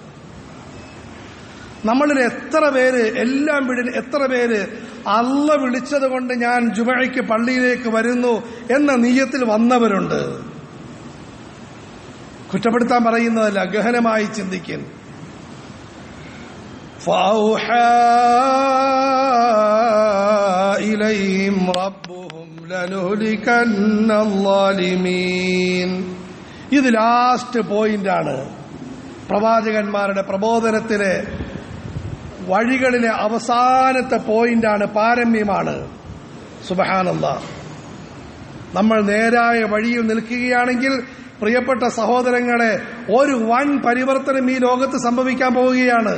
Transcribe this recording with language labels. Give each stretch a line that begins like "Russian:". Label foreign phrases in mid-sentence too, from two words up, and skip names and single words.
Malayalam: നമ്മളിൽ എത്ര പേര്, എല്ലാം വിടിന് എത്ര പേര് അള്ളാഹ് വിളിച്ചത് കൊണ്ട് ഞാൻ ജുമഅയ്ക്ക് പള്ളിയിലേക്ക് വരുന്നു എന്ന നിയ്യത്തിൽ വന്നവരുണ്ട്? കുറ്റപ്പെടുത്താൻ പറയുന്നതല്ല, ഗഹനമായി ചിന്തിക്കും.
Arabic: فأوحى إليهم ربهم لنهلكن الظالمين.
Malayalam: ഇത്
English: last point.
Malayalam: പ്രവാചകന്മാരുടെ പ്രബോധനത്തിലെ വഴികളിലെ അവസാനത്തെ പോയിന്റാണ്, പാരമ്യമാണ്. സുബ്ഹാനല്ലാഹ്. നമ്മൾ നേരായ വഴിയിൽ നിൽക്കുകയാണെങ്കിൽ പ്രിയപ്പെട്ട സഹോദരങ്ങളെ, ഒരു വൻ പരിവർത്തനം ഈ ലോകത്ത് സംഭവിക്കാൻ പോവുകയാണ്.